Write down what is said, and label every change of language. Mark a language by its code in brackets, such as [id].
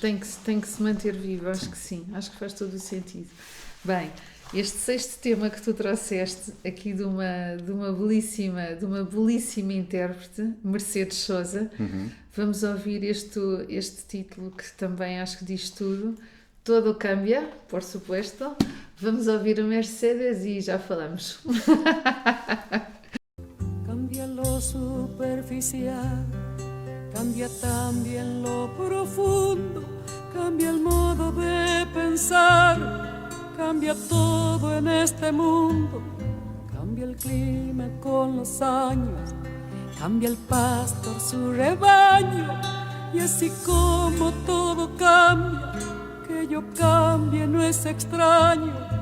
[pt] Tem que se manter vivo, acho que sim, acho que faz todo o sentido. Bem, este sexto tema que tu trouxeste aqui de uma belíssima intérprete, Mercedes Sosa, vamos ouvir este título que também acho que diz tudo. [es] Todo cambia, por supuesto. [pt] Vamos ouvir a Mercedes e já falamos. [es] Cambia lo superficial, cambia también lo profundo, cambia el modo de pensar, cambia todo en este mundo, cambia el clima con los años, cambia el pastor su rebaño, y así como todo cambia, que yo cambie no es extraño.